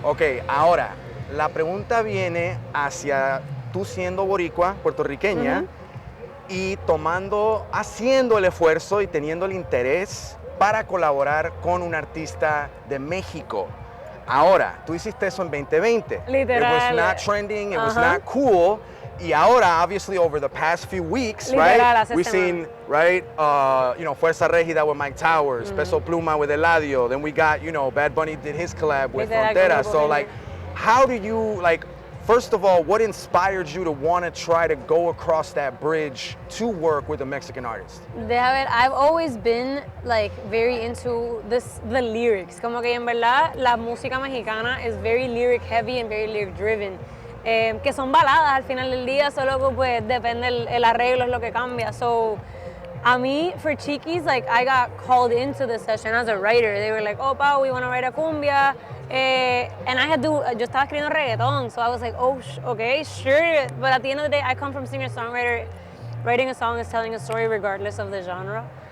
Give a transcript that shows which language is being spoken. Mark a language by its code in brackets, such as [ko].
[es] Ok, ahora, la pregunta viene hacia tú siendo boricua, puertorriqueña, y haciendo el esfuerzo y teniendo el interés para colaborar con un artista de México. Ahora, tú hiciste eso en 2020. Literal. [en] It was not trending, it was not cool. [es] Y ahora, [en] obviously, over the past few weeks, [es] Literal, [en] we've seen, Fuerza Régida with Mike Towers, Peso Pluma with Eladio. Then we got, Bad Bunny did his collab with [es] Literal, [en] Frontera. So, how do you, first of all, what inspired you to want to try to go across that bridge to work with a Mexican artist? I've always been very into the lyrics. [es] Como que en verdad la música mexicana [en] is very lyric heavy and very lyric driven. [es] Que son baladas al final del día, solo que pues depende el arreglo es lo que cambia. [en] So [es] a mí, [en] for Chiquis, I got called into the session as a writer. They were like, oh, Pao, we want to write a cumbia. And [es] yo estaba escribiendo reggaeton, [en] so I was like, oh, okay, sure. But at the end of the day, I come from singer-songwriter. Writing a song is telling a story regardless of the genre.